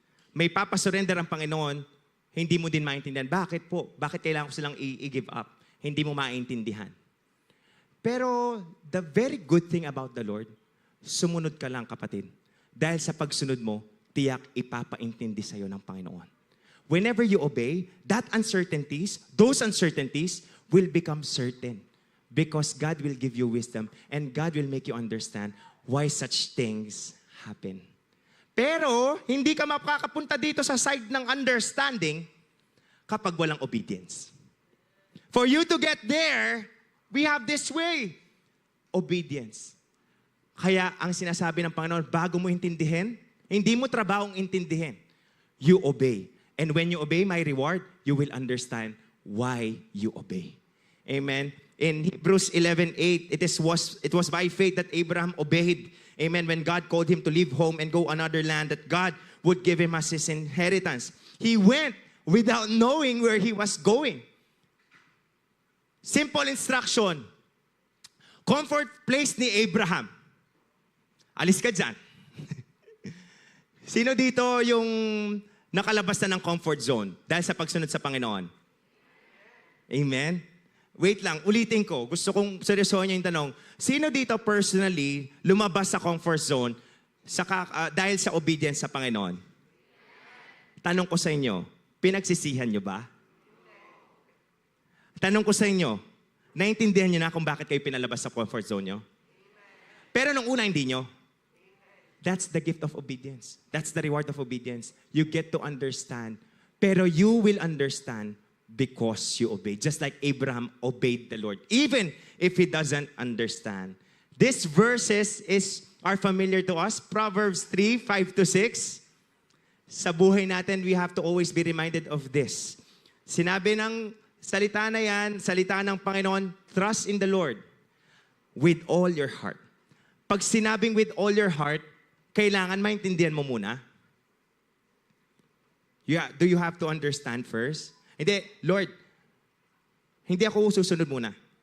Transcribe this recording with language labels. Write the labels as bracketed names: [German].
[Filipino] May papasurrender ang Panginoon, hindi mo din maintindihan. Bakit po? Bakit kailangan ko silang i-give up? Hindi mo maintindihan. Pero [English] the very good thing about the Lord, [Filipino] sumunod ka lang, kapatid. Dahil sa pagsunod mo, tiyak ipapaintindi sa iyo ng Panginoon. [English] Whenever you obey, those uncertainties will become certain. Because God will give you wisdom and God will make you understand why such things happen. [Filipino] Pero, hindi ka makakapunta dito sa side ng understanding kapag walang obedience. [English] For you to get there, we have this way. Obedience. [Filipino] Kaya, ang sinasabi ng Panginoon, bago mo intindihin, hindi mo trabahong intindihin. [English] You obey. And when you obey my reward, you will understand why you obey. Amen. In Hebrews 11:8, it was by faith that Abraham obeyed. Amen. When God called him to leave home and go another land that God would give him as his inheritance. He went without knowing where he was going. Simple instruction. [Filipino] Comfort place ni Abraham. Alis ka dyan. Sino dito yung nakalabas na ng comfort zone dahil sa pagsunod sa Panginoon? Amen? Wait lang, ulitin ko. Gusto kong seryosohin niyo yung tanong. Sino dito personally lumabas sa comfort zone dahil sa obedience sa Panginoon? Tanong ko sa inyo, pinagsisihan niyo ba? Tanong ko sa inyo, naintindihan niyo na kung bakit kayo pinalabas sa comfort zone niyo? Pero nung una, hindi niyo. [English] That's the gift of obedience. That's the reward of obedience. You get to understand. Pero you will understand because you obey. Just like Abraham obeyed the Lord. Even if he doesn't understand. These verses are familiar to us. Proverbs 3:5-6. [Filipino] Sa buhay natin, [English] we have to always be reminded of this. [Filipino] Sinabi ng salita na yan, salita ng Panginoon, [English] trust in the Lord with all your heart. [Filipino] Pag sinabing with all your heart, kailangan maintindihan mo muna. [English] Do you have to understand first? [Filipino] Hindi, Lord, hindi ako susunod muna.